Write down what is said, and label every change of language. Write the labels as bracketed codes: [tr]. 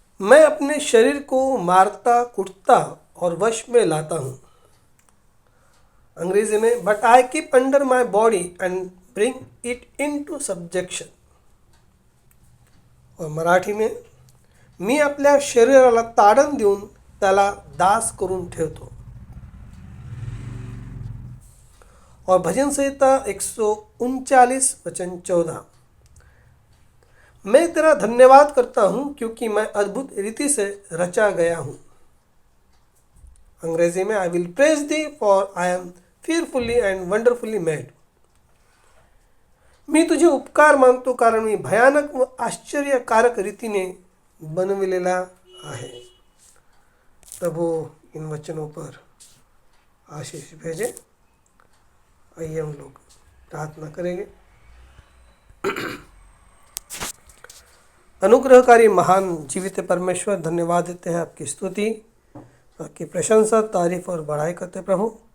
[hi] मैं अपने शरीर को मारता कुटता और वश में लाता हूँ। अंग्रेजी में, [en] But I keep under my body and bring it into subjection. [hi] और मराठी में, [mr] मी आपल्या शरीराला ताडण देऊन त्याला दास करून ठेवतो। [hi] और भजन संहिता 139 वचन 14, मैं तेरा धन्यवाद करता हूँ क्योंकि मैं अद्भुत रीति से रचा गया हूँ। अंग्रेजी में, [en] I will praise thee for I am fearfully and wonderfully made। [mr] मी तुझे उपकार मानतो कारण मी भयानक व आश्चर्यकारक रीतीने बनविलेला आहे। [hi] प्रभु इन वचनों पर आशीष भेजे। आइए हम लोग प्रार्थना करेंगे। अनुग्रहकारी महान जीवित परमेश्वर, धन्यवाद देते हैं, आपकी स्तुति, आपकी प्रशंसा, तारीफ और बड़ाई करते प्रभु।